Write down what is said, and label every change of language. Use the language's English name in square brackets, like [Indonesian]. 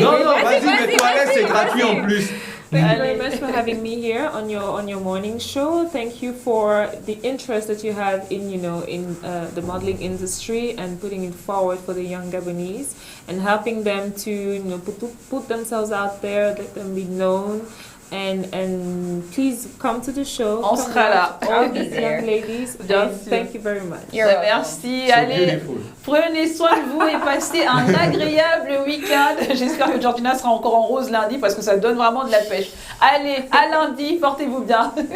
[French] Non, vas-y, mets-toi à l'aise, c'est gratuit en plus. [English] Thank you very much for having me here on your morning show. Thank you for the interest that you have in the modeling industry and putting it forward for the young Gabonese and helping them to put themselves out there, let them be known. And please come to the show. [French] On sera là. [English] All these young ladies. Thank you very much. [French] Merci. Allez, prenez soin de vous et passez un agréable week-end. J'espère que Georgina sera encore en rose lundi parce que ça donne vraiment de la pêche. Allez, à lundi. Portez-vous bien.